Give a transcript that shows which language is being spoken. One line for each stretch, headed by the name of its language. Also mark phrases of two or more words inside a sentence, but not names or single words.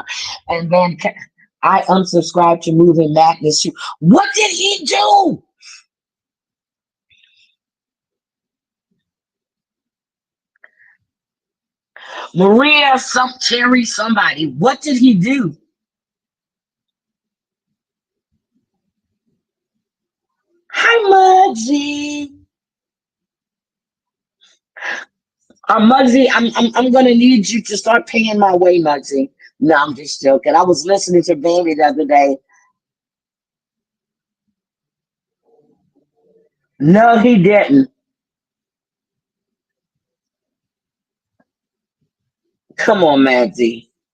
English: And then I unsubscribed to Moving Madness. What did he do? Maria, Terry, somebody. What did he do? Hi, Muggsy. Muggsy, I'm gonna need you to start paying my way, Muggsy. No, I'm just joking. I was listening to Baby the other day. No, he didn't. Come on, Muggsy.